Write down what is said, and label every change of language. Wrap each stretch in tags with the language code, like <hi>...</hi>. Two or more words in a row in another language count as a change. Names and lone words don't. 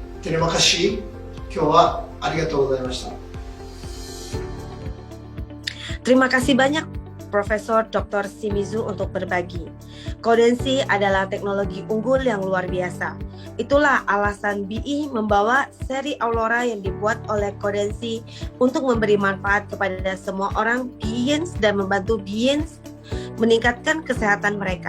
<id>Terima kasih.</id> <ja>今日はありがとうございました。</ja> <id>Terima kasih banyak Profesor Dr. Shimizu untuk berbagi. Codensi adalah teknologi unggul yang luar biasa. Itulah alasan BI membawa seri Aulora yang dibuat oleh Codensi untuk memberi manfaat kepada semua orang Biens dan membantu Biens meningkatkan kesehatan mereka.</id>